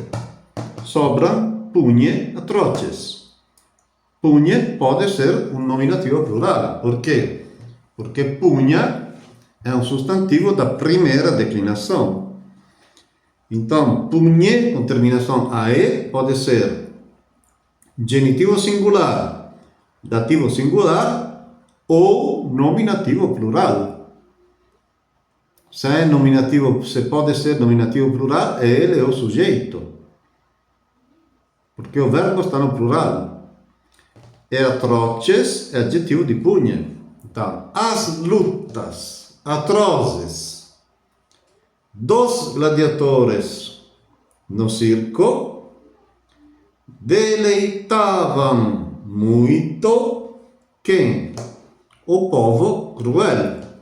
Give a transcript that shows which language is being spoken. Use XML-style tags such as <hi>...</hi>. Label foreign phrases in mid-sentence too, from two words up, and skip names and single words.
<pt>Sobran pugne atroces.</pt> <it>Pugne può essere un nominativo plurale. Perché? Perché pugna è un sostantivo da primera declinazione. Então, pugne con terminazione ae può essere genitivo singular, dativo singular o nominativo plural. Se può essere nominativo plurale, è ele o soggetto. Perché o verbo sta no plurale. E atroces è aggettivo di pugne.</it> <pt>Então, as lutas atrozes dos gladiadores no circo deleitavam muito quem? O povo cruel.</pt>